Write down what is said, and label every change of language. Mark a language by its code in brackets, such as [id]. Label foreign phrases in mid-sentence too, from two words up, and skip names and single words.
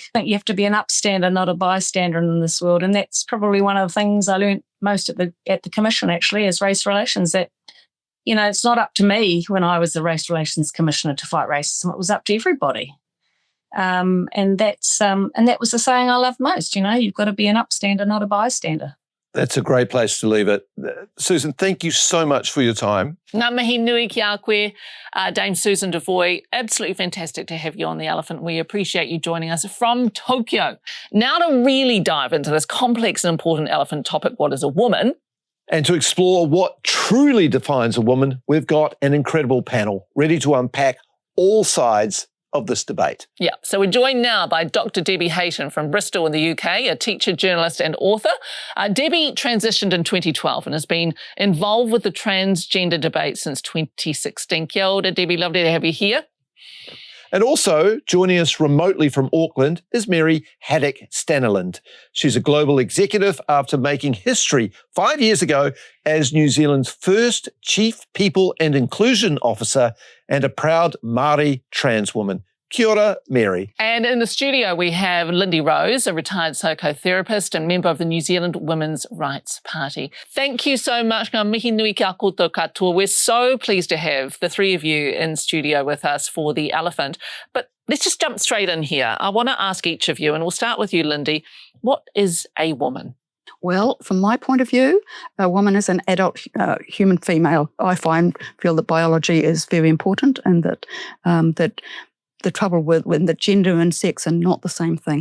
[en] I think you have to be an upstander, not a bystander in this world. And that's probably one of the things I learned most at the Commission, actually, is race relations, that, it's not up to me when I was the Race Relations Commissioner to fight racism. It was up to everybody. And that was the saying I loved most. You've got to be an upstander, not a bystander. That's a great place to leave it. Susan, thank you so much for your time. [mi] Ngā mihi nui ki a koe, Dame Susan Devoy. [en] Absolutely fantastic to have you on The Elephant. We appreciate you joining us from Tokyo. Now to really dive into this complex and important elephant topic, what is a woman? And to explore what truly defines a woman, we've got an incredible panel ready to unpack all sides of this debate. Yeah, so we're joined now by Dr. Debbie Hayton from Bristol in the UK, a teacher, journalist and author. Debbie transitioned in 2012 and has been involved with the transgender debate since 2016. [mi] Kia ora, Debbie, [en] lovely to have you here. And also joining us remotely from Auckland is Mary Haddock-Staniland. She's a global executive after making history 5 years ago as New Zealand's first Chief People and Inclusion Officer and a proud Māori trans woman. [mi] Kia ora, Mary. [en] And in the studio we have Lindy Rose, a retired psychotherapist and member of the New Zealand Women's Rights Party. Thank you so much. [mi] Ngā mihi nui kia koutou katoa. [en] We're so pleased to have the three of you in studio with us for The Elephant. But let's just jump straight in here. I want to ask each of you, and we'll start with you, Lindy. What is a woman? Well, from my point of view, a woman is an adult human female. I feel that biology is very important, and that the trouble with when the gender and sex are not the same thing.